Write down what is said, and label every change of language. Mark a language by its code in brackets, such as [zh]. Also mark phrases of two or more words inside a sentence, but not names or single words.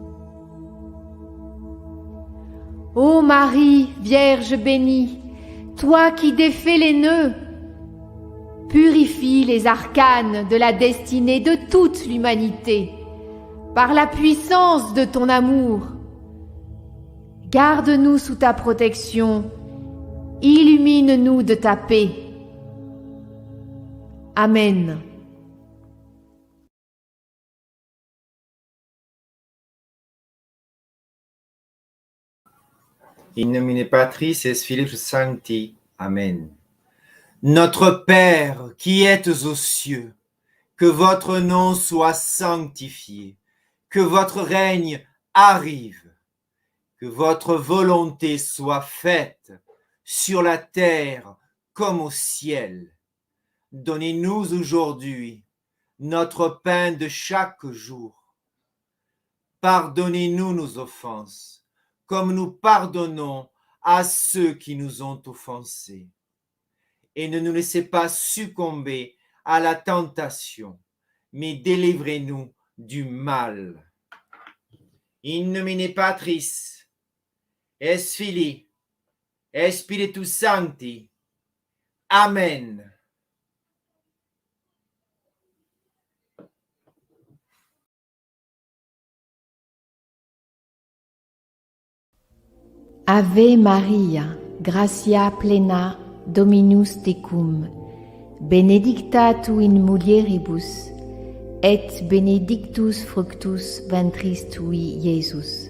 [fr] Ô Marie, Vierge bénie, toi qui défais les nœuds, purifie les arcanes de la destinée de toute l'humanité par la puissance de ton amour. Garde-nous sous ta protection, illumine-nous de ta paix. Amen. [la] In nomine Patris et Filii Sancti. Amen. [fr] Notre Père qui êtes aux cieux, que votre nom soit sanctifié, que votre règne arrive, que votre volonté soit faite sur la terre comme au ciel. Donnez-nous aujourd'hui notre pain de chaque jour. Pardonnez-nous nos offenses, comme nous pardonnons à ceux qui nous ont offensés. Et ne nous laissez pas succomber à la tentation, mais délivrez-nous du mal. [la] In nomine Patris, et Filii, et Spiritus Sancti. Amen. Ave Maria, gratia plena, Dominus tecum, benedicta tu in mulieribus, et benedictus fructus ventris tui, Iesus.